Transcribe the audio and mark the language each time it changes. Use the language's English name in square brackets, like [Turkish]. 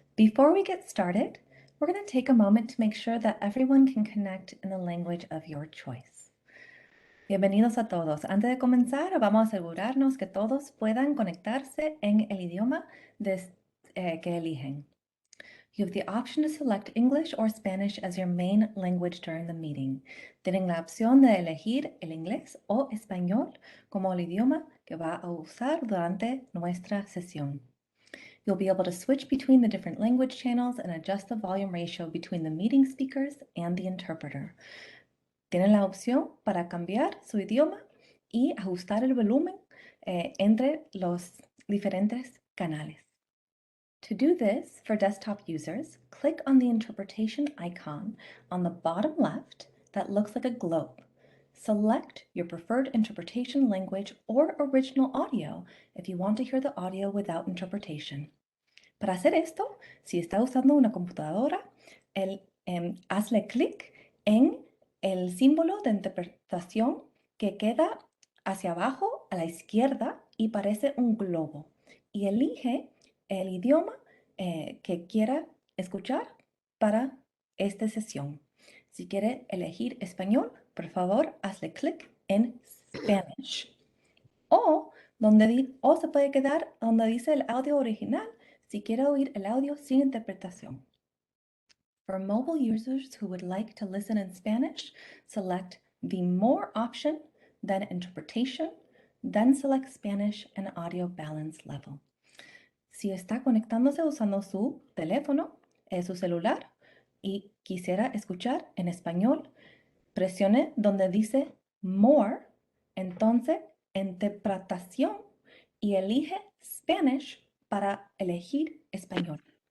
[English] Before we get started, we're going to take a moment to make sure that everyone can connect in the language of your choice. [Spanish] Bienvenidos a todos. Antes de comenzar, vamos a asegurarnos que todos puedan conectarse en el idioma que eligen. [English] You have the option to select English or Spanish as your main language during the meeting. [Spanish] Tienen la opción de elegir el inglés o español como el idioma que va a usar durante nuestra sesión. [English] You'll be able to switch between the different language channels and adjust the volume ratio between the meeting speakers and the interpreter. [Spanish] Tienen la opción para cambiar su idioma y ajustar el volumen entre los diferentes canales. [English] To do this, for desktop users, click on the interpretation icon on the bottom left that looks like a globe. Select your preferred interpretation language or original audio if you want to hear the audio without interpretation. [Spanish] Para hacer esto, si está usando una computadora, hazle clic en el símbolo de interpretación que queda hacia abajo a la izquierda y parece un globo. Y elige el idioma que quiera escuchar para esta sesión. Si quiere elegir español, por favor, hazle clic en Spanish. O se puede quedar donde dice el audio original si quiere oír el audio sin interpretación. [English] For mobile users who would like to listen in Spanish, select the More option, then Interpretation, then select Spanish and Audio Balance Level. [Spanish] Si está conectándose usando su teléfono, su celular, y quisiera escuchar en español, presione donde dice More, entonces Interpretación, y elige Spanish para elegir español.